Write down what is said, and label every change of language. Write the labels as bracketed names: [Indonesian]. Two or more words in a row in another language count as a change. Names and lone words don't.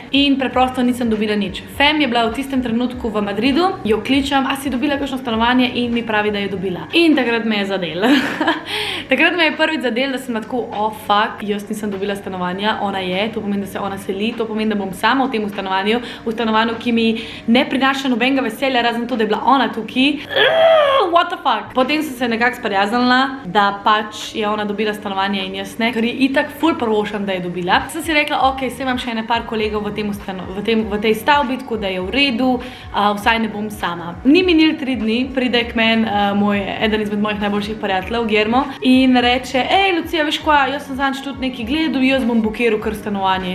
[Slovenian] In preprosto nisem dobila nič. Fem je bila v tistem trenutku v Madridu, jo kličem, a si dobila kakšno stanovanje in mi pravi, da je dobila. In takrat me je zadel. Takrat me je prvič zadel, da sem tako, [English] oh fuck, [Slovenian] jaz nisem dobila stanovanja, ona je, to pomeni, da se ona seli, to pomeni, da bom sama v tem stanovanju, ki mi ne prinaša nobenega veselja, razen to, da je bila ona tukaj. [English] What the fuck? [Slovenian] Potem sem se nekako sprijaznila, da pač je ona dobila stanovanje in jaz ne, ker je itak ful prvošam, da je dobila. Sem si rekla, ok, se imam še ene par kolegov v tej stavbi, tako da je v redu, vsaj ne bom sama. Ni minil 3 dni, pride k meni eden izmed mojih najboljših prijateljev, Germo, in reče, Lucija, veš kva, jaz sem zanč tudi nekaj gledal, jaz bom bukiral kar stanovanje.